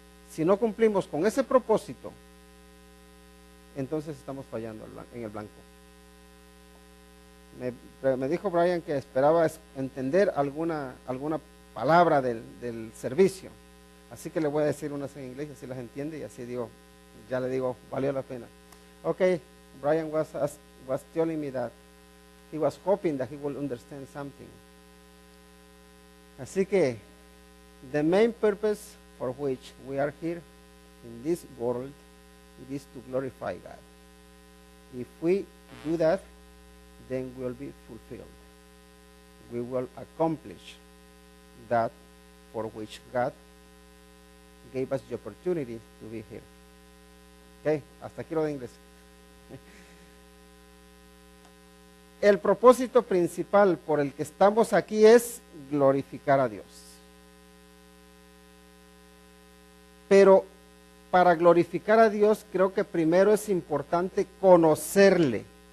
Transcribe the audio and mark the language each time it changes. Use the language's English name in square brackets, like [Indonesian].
[Spanish] Si no cumplimos con ese propósito, entonces estamos fallando en el blanco. Me dijo Brian que esperaba entender alguna palabra del servicio, así que le voy a decir unas en inglés, así las entiende y así ya le digo, valió la pena. [English] Okay, Brian was telling me that he was hoping that he will understand something. [Spanish] Así que, [English] the main purpose for which we are here in this world, it is to glorify God. If we do that, then we will be fulfilled. We will accomplish that for which God gave us the opportunity to be here. [Spanish] Okay, hasta aquí lo de inglés. El propósito principal por el que estamos aquí es glorificar a Dios. Pero para glorificar a Dios creo que primero es importante conocerle.